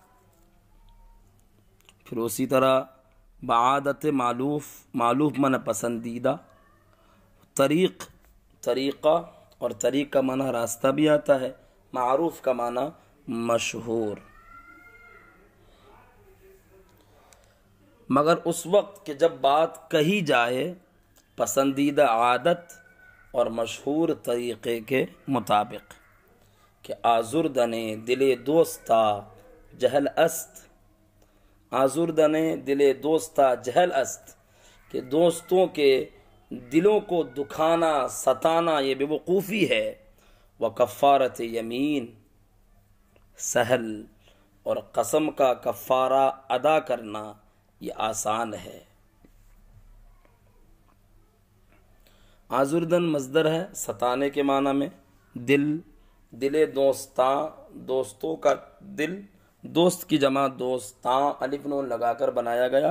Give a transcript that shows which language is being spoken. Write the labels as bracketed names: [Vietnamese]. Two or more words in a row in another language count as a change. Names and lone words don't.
[Urdu] پھر اسی طرح [Persian] بعادت معلوف، [Urdu] معلوف من پسندیدہ، طریق طریقہ، اور طریق کا معنی راستہ بھی آتا ہے، معروف کا معنی مشہور. مگر اس وقت کہ جب بات کہی جائے پسندیدہ عادت اور مشہور طریقے کے مطابق، کہ [Persian] آزردنے دل دوستا جہل است، آزردنے دل دوستا جہل است، [Urdu] کہ دوستوں کے دلوں کو دکھانا ستانا یہ بے وقوفی ہے. [Persian] وکفارت یمین سہل، [Urdu] اور قسم کا کفارہ ادا کرنا یہ آسان ہے. آزردن مصدر ہے ستانے کے معنی میں، [Persian] دل دوستاں، [Urdu] دوستوں کا دل، دوست کی جمع دوستاں الف نون لگا کر بنایا گیا.